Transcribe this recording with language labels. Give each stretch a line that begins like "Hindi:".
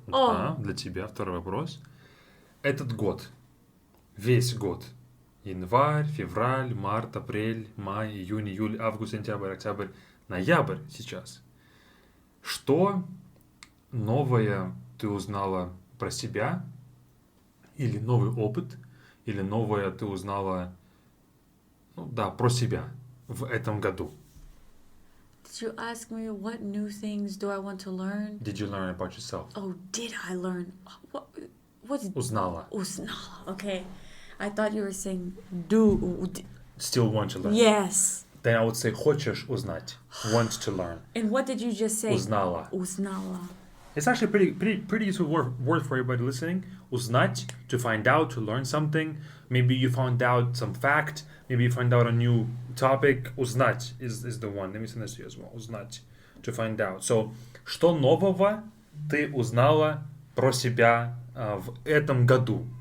Russian: Да, для тебя второй вопрос. Этот год, весь год, январь, февраль, март, апрель, май, июнь, июль, август, сентябрь, октябрь, ноябрь сейчас. Что новое ты узнала про себя? Или новый опыт? Или новое ты узнала, про себя в этом году?
English: Did you ask me what new things do I want to learn? Did you learn about yourself? Oh, did I learn? What's
Russian: Узнала. Узнала?
English: Okay. I thought you were saying do. Still want to learn. Yes. Then I would say
Russian: хочешь узнать.
English: Want to learn. And what did you just say?
Russian: Узнала. Узнала.
English: It's actually pretty useful word for everybody listening. Узнать, to find out, to learn something. Maybe you found out some fact. Maybe you find out a new topic. Узнать is the one. Let me send this to you as well. Узнать, to find out. So,
Russian: что нового ты узнала про себя в этом году?